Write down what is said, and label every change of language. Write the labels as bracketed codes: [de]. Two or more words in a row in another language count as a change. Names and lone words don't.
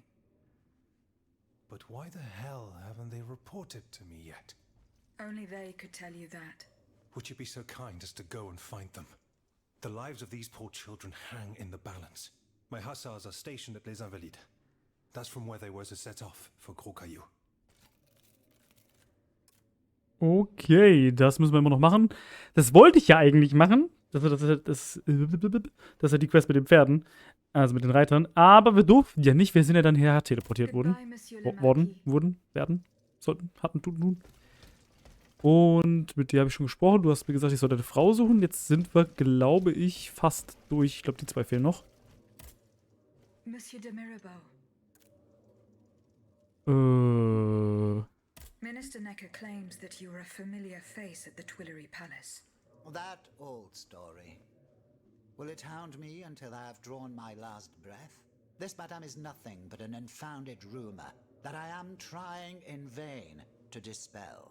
[en] But why the hell haven't they reported to me yet? Only they could tell you that. Would you be so kind as to go and find them? The lives of these poor children hang in the balance. My hussars are stationed at Les Invalides. That's from where they were to set off for Gros Caillou. [de] Okay, das müssen wir immer noch machen. Das wollte ich ja eigentlich machen. Das ist ja die Quest mit den Pferden. Also mit den Reitern. Aber wir durften ja nicht. Wir sind ja dann her teleportiert worden. Werden. Sollten, hatten, tun. Und mit dir habe ich schon gesprochen. Du hast mir gesagt, ich soll deine Frau suchen. Jetzt sind wir, glaube ich, fast durch. Ich glaube, die 2 fehlen noch. [en] Monsieur de Mirabeau. Minister Necker claims that you were a familiar face at the Tuileries Palace. That old story. Will it hound me until I have drawn my last breath? This, madame, is nothing but an unfounded rumor that I am trying in vain to dispel.